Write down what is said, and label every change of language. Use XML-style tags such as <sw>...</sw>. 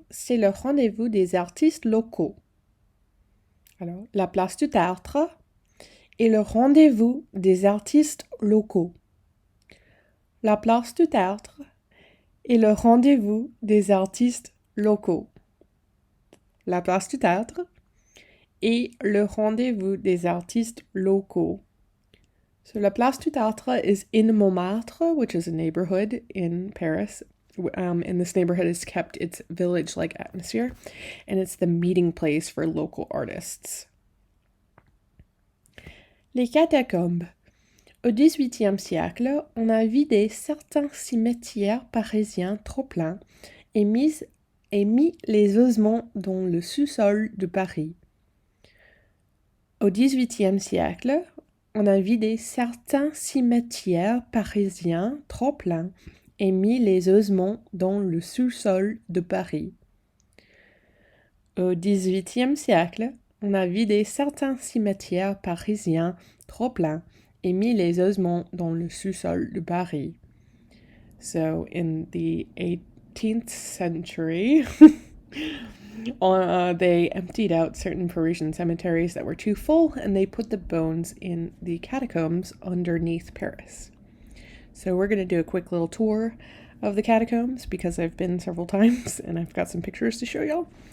<fr>C'est le rendez-vous des artistes locaux. Alors, la place du Théâtre est le rendez-vous des artistes locaux. La place du Théâtre est le rendez-vous des artistes locaux. La place du Théâtre est le rendez-vous des artistes locaux.</fr> <en>So La Place du Théâtre is in Montmartre, which is a neighborhood in Paris. And this neighborhood has kept its village-like atmosphere, and it's the meeting place for local artists.</en> <fr>Les catacombes. Au XVIIIe siècle, on a vidé certains cimetières parisiens trop pleins et mis les ossements dans le sous-sol de Paris. Au XVIIIe siècle, on a vidé certains cimetières parisiens trop pleins et mis les ossements dans le sous-sol de Paris. Au XVIIIe siècle, on a vidé certains cimetières parisiens trop pleins et mis les ossements dans le sous-sol de Paris.</fr> <en>So in the 18th century, they emptied out certain Parisian cemeteries that were too full, and they put the bones in the catacombs underneath Paris. So we're going to do a quick little tour of the catacombs because I've been several times, and I've got some pictures to show y'all.</en>